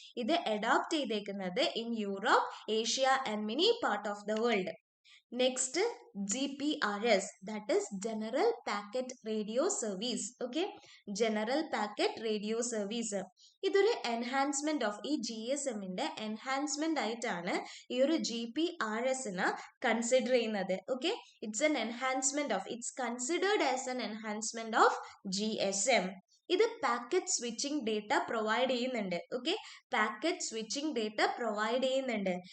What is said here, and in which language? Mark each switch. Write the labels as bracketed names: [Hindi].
[Malayalam] ഇത് അഡോപ്റ്റ് ചെയ്തേക്കുന്നത് [English] In Europe, Asia and many part of the world. Next, GPRS, that is General Packet Radio Service. Okay, General Packet Radio Service. [Malayalam] ഇതൊരു enhancement of ഈ GSMന്റെ enhancement ആയിട്ടാണ് ഈ ഒരു GPRSന് consider ചെയ്യുന്നത്. [English] Okay, it's an enhancement of, it's considered as an enhancement of GSM. [Malayalam] ഇത് packet switching data provide ചെയ്യുന്നുണ്ട്. Okay, packet switching data provide ചെയ്യുന്നുണ്ട്.